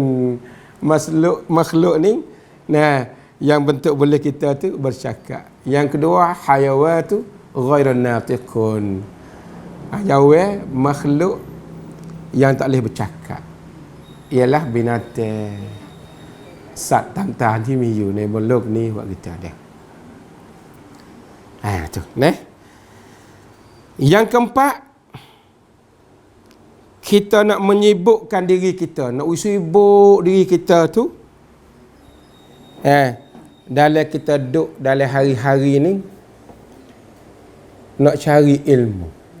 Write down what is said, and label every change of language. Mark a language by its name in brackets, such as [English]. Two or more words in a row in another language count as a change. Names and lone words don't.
[Malay] Makhluk ni yang bentuk boleh kita tu bercakap. Yang kedua hayawan tu [Arabic] غير ناطق. [Malay] Hayawan makhluk yang tak boleh bercakap. ialah binatang sat tam [Thai] ที่มีอยู่ในบนโลกนี้ [Malay] buat kita dah. Tu, Yang keempat, kita nak menyibukkan diri kita, nak sibuk diri kita tu dalam kita duduk dalam hari-hari ni nak cari ilmu.